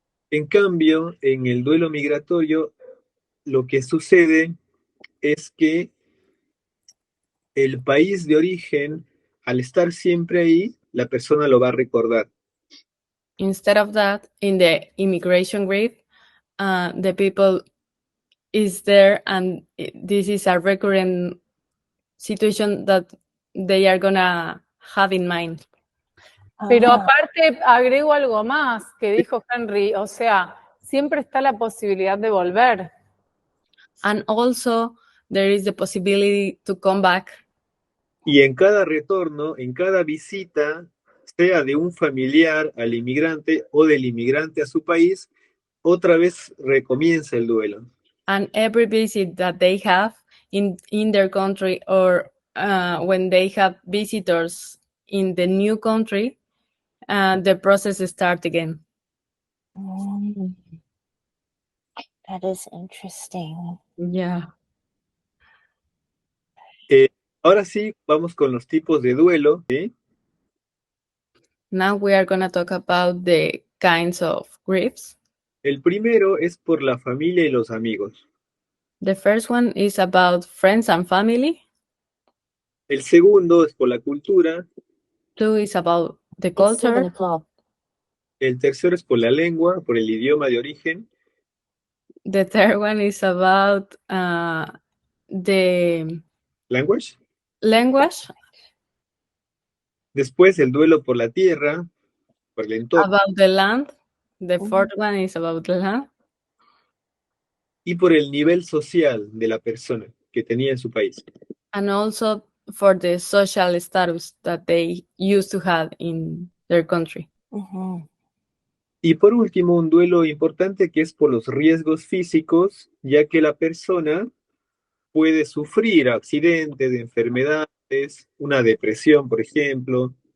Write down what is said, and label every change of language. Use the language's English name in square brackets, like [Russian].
[Spanish] en cambio, en el duelo migratorio, lo que sucede es que el país de origen, al estar siempre ahí, la persona lo va a recordar. [English] Instead of that, in the immigration grief, the people is there, and this is a recurrent situation that they are gonna have in mind. [Spanish] Pero aparte agrego algo más que dijo Henry, o sea, siempre está la posibilidad de volver. [English] And also there is the possibility to come back. [Spanish] Y en cada retorno, en cada visita, sea de un familiar al inmigrante o del inmigrante a su país, otra vez recomienza el duelo. [English] And every visit that they have in their country, or when they have visitors in the new country, the process starts again. That is interesting. Yeah. [Spanish] Ahora sí, vamos con los tipos de duelo, ¿sí? [English] Now we are going to talk about the kinds of griefs. [Spanish] El primero es por la familia y los amigos. [English] The first one is about friends and family. [Spanish] El segundo es por la cultura. [English] Two is about the culture. [Spanish] El tercero es por la lengua, por el idioma de origen. [English] The third one is about the Language. [Spanish] Después el duelo por la tierra, por el entorno. [English] About the land. The fourth one is about the land. [Spanish] Y por el nivel social de la persona que tenía en su país. [English] And also for the social status that they used to have in their country. [Spanish] Y por último, un duelo importante que es por los riesgos físicos, ya que la persona puede sufrir accidentes, enfermedades, una depresión, por ejemplo.